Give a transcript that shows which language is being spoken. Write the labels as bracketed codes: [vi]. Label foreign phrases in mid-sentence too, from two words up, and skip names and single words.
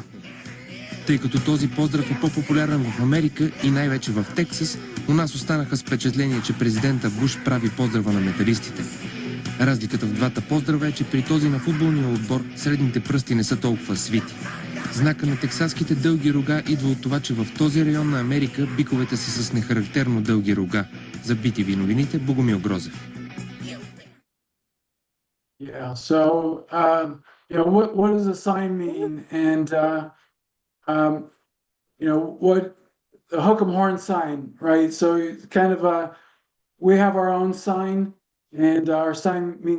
[bg] Тъй като този поздрав е по-популярен в Америка и най-вече в Тексас, у нас останаха с впечатление, че президента Буш прави поздрава на металистите. Разликата в двата поздрава е, че при този на футболния отбор средните пръсти не са толкова свити. Знака на тексаските дълги рога идва от това, че в този район на Америка биковете са с нехарактерно дълги рога. За BTV новините, Богомил Грозев. [en] Yeah, so what does a sign mean? And what the hook 'em horn sign, right? So kind of we have our own sign. And our sign means